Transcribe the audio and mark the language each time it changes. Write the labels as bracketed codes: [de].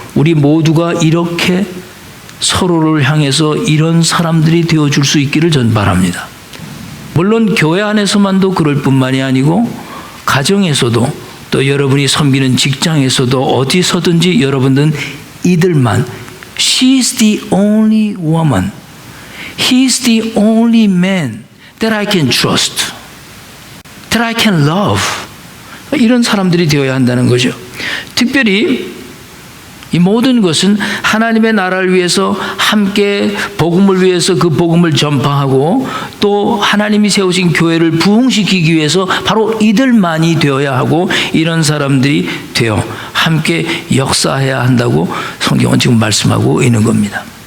[ko] 우리 모두가 이렇게 서로를 향해서 이런 사람들이 되어줄 수 있기를 전 바랍니다. 물론 교회 안에서만도 그럴 뿐만이 아니고 가정에서도 또 여러분이 섬기는 직장에서도 어디서든지 여러분들은 이들만 [en] She's the only woman. He's the only man that I can trust. That I can love. [ko] 이런 사람들이 되어야 한다는 거죠. 특별히 이 모든 것은 하나님의 나라를 위해서 함께 복음을 위해서 그 복음을 전파하고 또 하나님이 세우신 교회를 부흥시키기 위해서 바로 이들만이 되어야 하고 이런 사람들이 되어 함께 역사해야 한다고 성경은 지금 말씀하고 있는 겁니다.